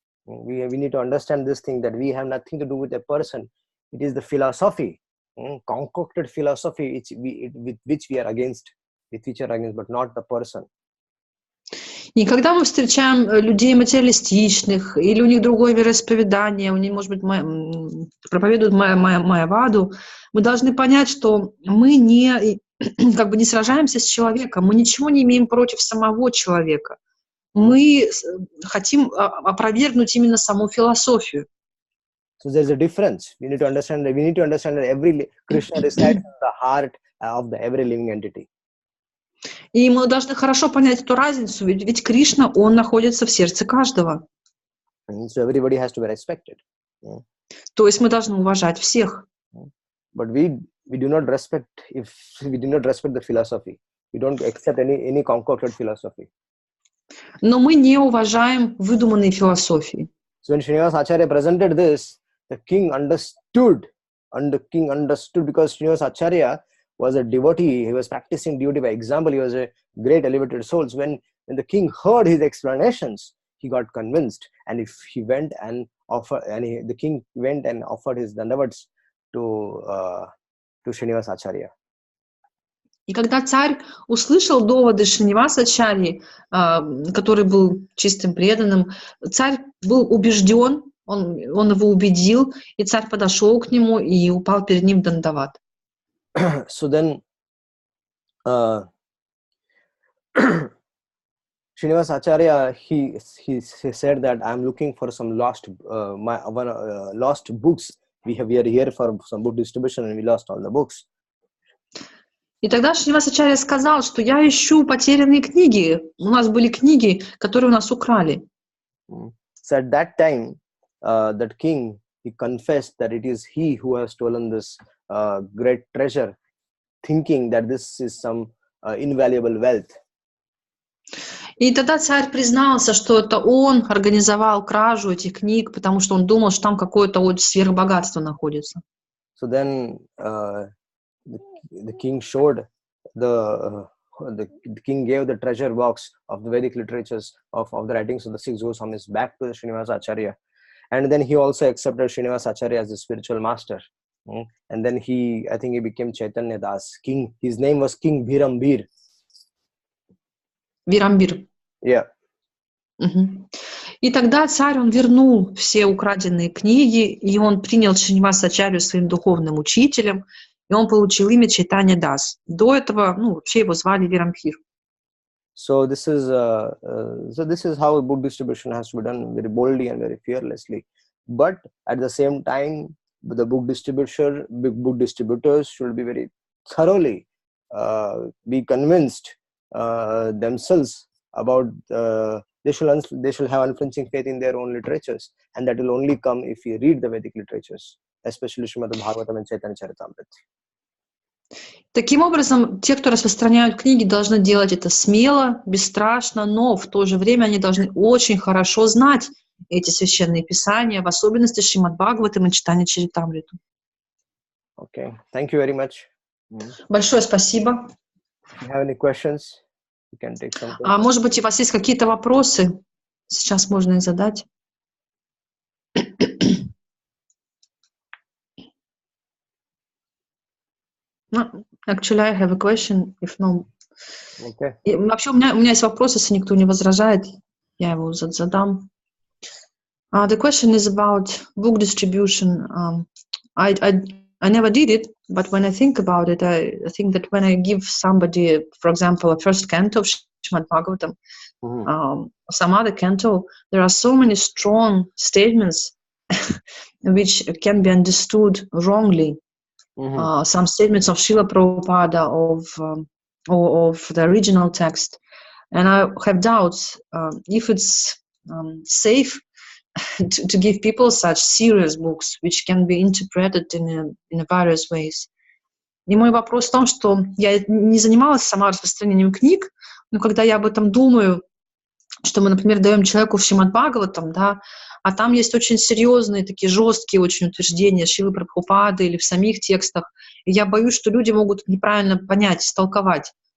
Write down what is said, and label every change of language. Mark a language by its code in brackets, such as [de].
[en] We need to understand this thing, that we have nothing to do with a person. It is the philosophy, concocted philosophy with which we are against, but not the person. [ru] И когда мы встречаем людей материалистичных, или у них другое вероисповедание, у них, может быть, проповедуют Майяваду, мы должны понять, что мы не сражаемся с человеком, мы ничего не имеем против самого человека. Мы хотим опровергнуть именно саму философию. [en] So there's a difference. We need to understand that every Krishna resides in the heart of every living entity. [ru] И мы должны хорошо понять эту разницу, ведь Кришна, он находится в сердце каждого. [en] So everybody has to be respected. [ru] То есть мы должны уважать всех. [en] But we do not respect the philosophy. We don't accept any concocted philosophy. [ru] Но мы не уважаем выдуманные философии. [en] So when Srinivasacharya presented this, the king understood, because Srinivasacharya was a devotee. He was practicing devotee by example. He was a great elevated soul. So when the king heard his explanations, he got convinced, and if he went and offered, the king went and offered his dandavats to Srinivasacharya. [ru] И когда царь услышал доводы Шринивасачарьи, который был чистым преданным, царь был убежден, он его убедил, и царь подошел к нему и упал перед ним дандават. [en] So then, Srinivas Acharya, he said that I'm looking for some lost lost books. We are here for some book distribution and we lost all the books. [ru] И тогда Шривасачарья сказал, что я ищу потерянные книги. У нас были книги, которые у нас украли. [en] So at that time, that king, he confessed that it is he who has stolen this great treasure, thinking that this is some invaluable wealth. [ru] И тогда царь признался, что это он организовал кражу этих книг, потому что он думал, что там какое-то вот сверхбогатство находится. [en] So then the king showed the king gave the treasure box of the Vedic literatures of the writings of the six Goswamis back to Srinivasa Acharya, and then he also accepted Srinivasa Acharya as the spiritual master. And then I think he became Chaitanya Das, king. His name was King Bhirambir. [ru] Вирамбир. [en] Yeah. [ru] И тогда царь, он вернул все украденные книги, и он принял Шривасачарью своим духовным учителем, и он получил имя Чайтанья Дас. До этого, вообще его звали Вирамбир. [en] So this is how a book distribution has to be done, very boldly and very fearlessly. But at the same time, the book distributors should be very thoroughly be convinced themselves about they shall have unflinching faith in their own literatures, and that will only come if you read the Vedic literatures, especially Srimad Bhagavatam and Chaitanya Charitamrita. [ru] Таким образом, те, кто распространяют книги, должны делать это смело, бесстрашно, но в то же время они должны очень хорошо знать эти священные писания, в особенности Шримад Бхагаватам и Чайтанья Чаритамриту. [en] Okay, thank you very much. [ru] Большое спасибо. [en] If you have any questions, you can take some questions. [ru] А может быть, у вас есть какие-то вопросы? Сейчас можно их задать. [en] Actually, I have a question. If no. Okay. [ru] И вообще у меня есть вопрос, если никто не возражает, я его задам. [en] The question is about book distribution. I never did it, but when I think about it, I think that when I give somebody, for example, a first canto of Srimad Bhagavatam, some other canto, there are so many strong statements which can be understood wrongly. Some statements of Srila Prabhupada, of the original text. And I have doubts if it's safe to give people such serious books, which can be interpreted in various ways. [ru] И мой вопрос в том, что я не занималась сама распространением книг, но когда я об этом думаю, что мы, например, даем человеку в Шримад Бхагаватам, да, а там есть очень серьезные, такие жесткие очень утверждения Шрилы Прабхупады или в самих текстах, и я боюсь, что люди могут неправильно понять, истолковать.